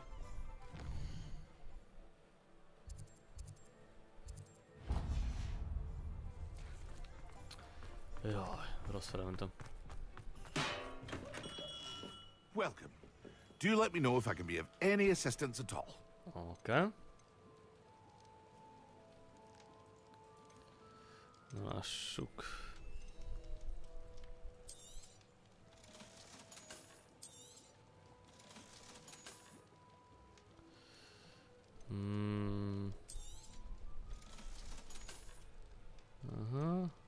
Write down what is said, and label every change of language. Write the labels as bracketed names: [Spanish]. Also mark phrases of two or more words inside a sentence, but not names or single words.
[Hungarian] Jaj, rossz felmentem. [English] Welcome. Do let me know if I can be of any assistance at all. [Hungarian] Okay. Lássuk. Aha.